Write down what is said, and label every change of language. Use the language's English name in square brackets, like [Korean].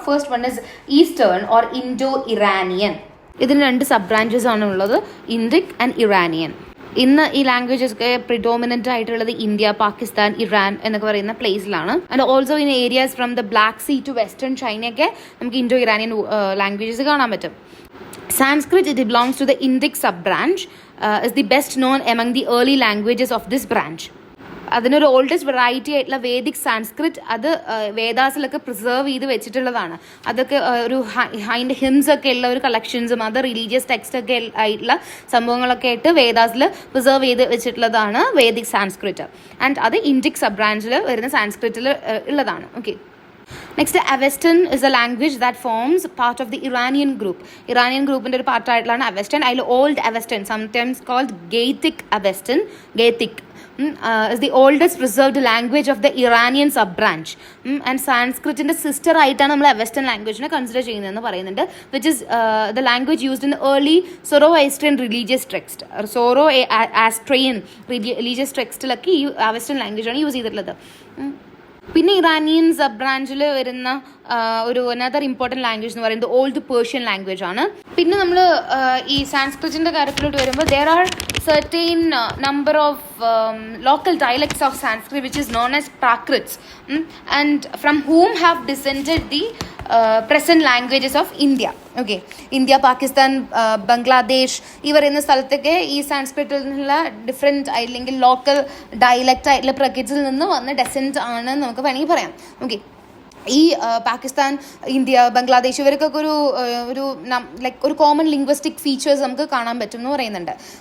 [English] First one is eastern or Indo Iranian. [Malayalam] ഇതിന് 2 sub branches ആണ് ഉള്ളത്, ഇൻഡിക് ആൻഡ് ഇറാനിയൻ. ഇന്ന് ഈ ലാംഗ്വേജസ് ഒക്കെ പ്രിഡോമിനന്റ് ആയിട്ടുള്ളത് ഇന്ത്യ, പാകിസ്ഥാൻ, ഇറാൻ എന്നൊക്കെ പറയുന്ന പ്ലേസിലാണ്. [English] and also in areas from the Black Sea to western ചൈനയൊക്കെ [Malayalam] നമുക്ക് ഇൻഡോ ഇറാനിയൻ ലാംഗ്വേജസ് കാണാൻ പറ്റും. [English] Sanskrit, it belongs to the Indic sub-branch, is the best known among the early languages of this branch. [Malayalam] അതിനൊരു oldest variety ആയിട്ടുള്ള Vedic Sanskrit, അത് വേദാസിലൊക്കെ preserve ചെയ്ത് വെച്ചിട്ടുള്ളതാണ്. അതൊക്കെ ഒരു അതിൻ്റെ ഹിംസ് ഒക്കെ ഉള്ള ഒരു കളക്ഷൻസും അത് റിലീജിയസ് ടെക്സ്റ്റ് ഒക്കെ ആയിട്ടുള്ള സംഭവങ്ങളൊക്കെ ആയിട്ട് വേദാസിൽ പ്രിസർവ് ചെയ്ത് വെച്ചിട്ടുള്ളതാണ് വേദിക് സാൻസ്ക്രിറ്റ്. ആൻഡ് അത് ഇൻഡിക് സബ് ബ്രാഞ്ചിൽ വരുന്ന സാൻസ്ക്രിറ്റിൽ ഉള്ളതാണ്. [English] Okay, next Avestan is a language that forms part of the Iranian group. [Malayalam] Iranian ഗ്രൂപ്പിൻ്റെ ഒരു പാർട്ടായിട്ടുള്ളതാണ് അവെസ്റ്റൻ. [English] അതിൽ old Avestan, sometimes called Gathic Avestan, Gathic is the oldest preserved language of the Iranian sub-branch. And Sanskrit in the sister [Malayalam] ആയിട്ടാണ് നമ്മൾ western ലാംഗ്വേജിനെ consider ചെയ്യുന്നതെന്ന് പറയുന്നുണ്ട്. [English] Which is the language used in early Zoroastrian religious text. [Malayalam] Zoroastrian religious textiലൊക്കെ ഈ western ലാംഗ്വേജാണ് use ചെയ്തിട്ടുള്ളത്. പിന്നെ Iranian sub ബ്രാഞ്ചിൽ വരുന്ന ഒരു അനദർ ഇമ്പോർട്ടൻറ്റ് ലാംഗ്വേജ് എന്ന് പറയുന്നത് ഓൾഡ് പേർഷ്യൻ ലാംഗ്വേജ് ആണ്. പിന്നെ നമ്മൾ ഈ സാൻസ്ക്രിറ്റിൻ്റെ കാര്യത്തിലോട്ട് വരുമ്പോൾ [English] there are certain number of local dialects of Sanskrit which is known as Prakrits, and from whom have descended the present languages of India. [Malayalam] Okay, India, Pakistan, Bangladesh ഈ പറയുന്ന സ്ഥലത്തൊക്കെ ഈ സാൻസ്ക്രിറ്റിൽ നിന്നുള്ള ഡിഫറെൻറ്റ് അല്ലെങ്കിൽ ലോക്കൽ ഡയലക്റ്റ് ആയിട്ടുള്ള പ്രകൃതിയിൽ നിന്ന് വന്ന ഡെസെൻറ്റ് ആണ് നമുക്ക് വേണമെങ്കിൽ പറയാം. ഓക്കെ, ഈ പാകിസ്ഥാൻ, ഇന്ത്യ, ബംഗ്ലാദേശ് ഇവർക്കൊക്കെ ഒരു ലൈക്ക് ഒരു കോമൺ ലിംഗ്വിസ്റ്റിക് ഫീച്ചേഴ്സ് നമുക്ക് കാണാൻ പറ്റും എന്ന് പറയുന്നുണ്ട്.